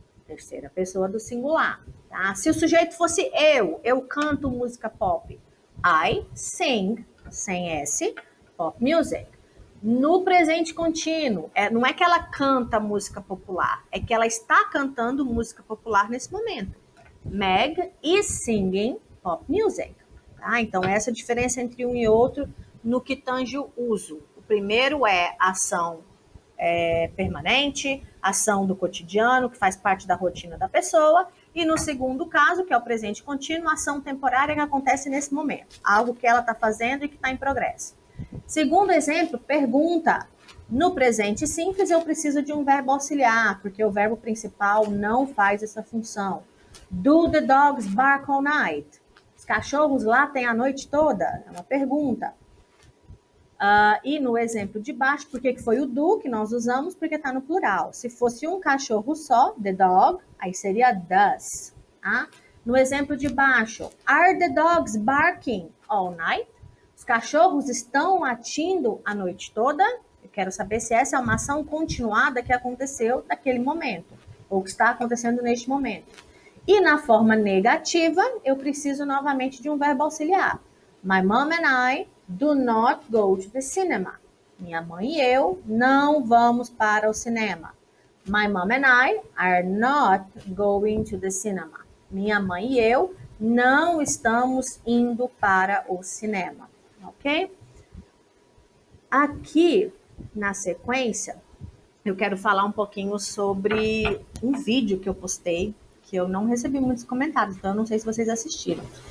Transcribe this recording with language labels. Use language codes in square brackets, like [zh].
[pt] Terceira pessoa do singular, tá? Se o sujeito fosse eu canto música pop. [en] I sing, [pt] sem S, [en] pop music. [pt] No presente contínuo, não é que ela canta música popular, é que ela está cantando música popular nesse momento. [en] Meg is singing pop music. [pt] Tá? Então, essa é a diferença entre um e outro no que tange o uso. O primeiro é ação permanente, ação do cotidiano, que faz parte da rotina da pessoa, e no segundo caso, que é o presente contínuo, ação temporária que acontece nesse momento, algo que ela está fazendo e que está em progresso. Segundo exemplo, pergunta. No presente simples, eu preciso de um verbo auxiliar, porque o verbo principal não faz essa função. [en] Do the dogs bark all night? [pt] Os cachorros latem a noite toda? É uma pergunta. E no exemplo de baixo, por que foi o do que nós usamos? Porque está no plural. Se fosse um cachorro só, the dog, aí seria does. Tá? No exemplo de baixo, [en] are the dogs barking all night? [pt] Os cachorros estão latindo a noite toda? Eu quero saber se essa é uma ação continuada que aconteceu naquele momento, ou que está acontecendo neste momento. E na forma negativa, eu preciso novamente de um verbo auxiliar. [en] My mom and I do not go to the cinema. [pt] Minha mãe e eu não vamos para o cinema. [en] My mom and I are not going to the cinema. [pt] Minha mãe e eu não estamos indo para o cinema. Ok? Aqui, na sequência, eu quero falar um pouquinho sobre um vídeo que eu postei, que eu não recebi muitos comentários, então eu não sei se vocês assistiram.